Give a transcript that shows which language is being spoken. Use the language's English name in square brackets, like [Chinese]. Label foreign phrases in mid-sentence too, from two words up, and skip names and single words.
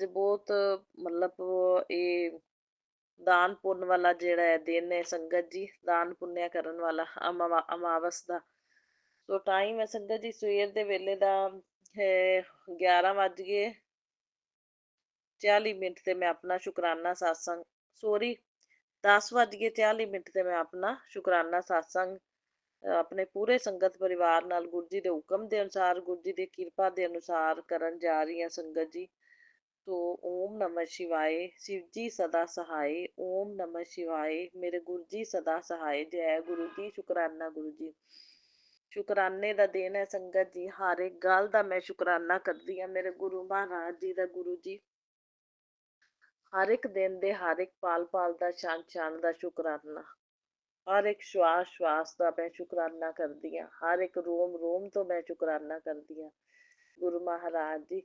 [Punjabi] ਬਹੁਤ ਮਤਲਬ ਯੇ ਦਾਨ ਪੁੰਨ ਵਾਲਾ ਜਿਹੜਾ ਹੈ ਦਿਨ ਹੈ ਸੰਗਤ ਜੀ, ਦਾਨ ਪੁੰਨ ਕਰਨ ਵਾਲਾ ਅਮਾਵਸ ਦਾ। ਸੋ ਟਾਈਮ ਹੈ ਸੰਗਤ ਜੀ ਸਵੇਰ ਦੇ ਵੇਲੇ ਦਾ ਹੈ 11:40 ਤੇ ਮੈਂ ਆਪਣਾ ਸ਼ੁਕਰਾਨਾ ਸਤਸੰਗ ਸੌਰੀ 10:40 ਤੇ ਮੈਂ ਆਪਣਾ ਸ਼ੁਕਰਾਨਾ ਸਤਸੰਗ ਆਪਣੇ ਪੂਰੇ ਸੰਗਤ ਪਰਿਵਾਰ ਨਾਲ ਗੁਰੂ ਜੀ ਦੇ ਹੁਕਮ ਦੇ ਅਨੁਸਾਰ, ਗੁਰੂ ਜੀ ਦੀ ਕਿਰਪਾ ਦੇ ਅਨੁਸਾਰ ਕਰਨ ਜਾ ਰਹੀ ਹਾਂ ਸੰਗਤ ਜੀ। ਤੋ [Sanskrit] ओम नमः शिवाय, [Punjabi] ਸ਼ਿਵ ਜੀ ਸਦਾ ਸਹਾਇ। [Sanskrit] ओम नमः शिवाय, [Punjabi] ਮੇਰੇ ਗੁਰੂ ਜੀ ਸਦਾ ਸਹਾਇ। ਜੈ ਗੁਰੂ ਜੀ, ਸ਼ੁਕਰਾਨਾ ਗੁਰੂ ਜੀ। ਸ਼ੁਕਰਾਨੇ ਦਾ ਦਿਨ ਹੈ ਸੰਗਤ ਜੀ। ਹਰ ਇੱਕ ਗੱਲ ਦਾ ਮੈਂ ਸ਼ੁਕਰਾਨਾ ਕਰਦੀ ਹਾਂ ਮੇਰੇ ਗੁਰੂ ਮਹਾਰਾਜ ਜੀ ਦਾ। ਗੁਰੂ ਜੀ ਹਰ ਇੱਕ ਦਿਨ ਦੇ, ਹਰ ਇੱਕ ਪਲ ਪਲ ਦਾ, ਛਣ ਛਣ ਦਾ ਸ਼ੁਕਰਾਨਾ, ਹਰ ਇੱਕ ਸ਼ਵਾਸ ਸ਼ਵਾਸ ਦਾ ਮੈਂ ਸ਼ੁਕਰਾਨਾ ਕਰਦੀ ਹਾਂ, ਹਰ ਇੱਕ ਰੋਮ ਰੋਮ ਤੋਂ ਮੈਂ ਸ਼ੁਕਰਾਨਾ ਕਰਦੀ ਹਾਂ ਗੁਰੂ ਮਹਾਰਾਜ ਜੀ।